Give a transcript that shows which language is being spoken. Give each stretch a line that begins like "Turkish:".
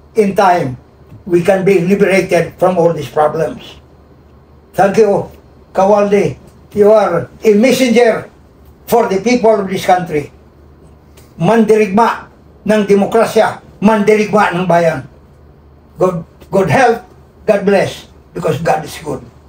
English: In time, we can be liberated from all these problems. Thank you, Kawaldi. You are a messenger for the people of this country.
Filipino: Mandirigma ng demokrasya, mandirigma ng bayan.
English: God help, God bless, because God is good.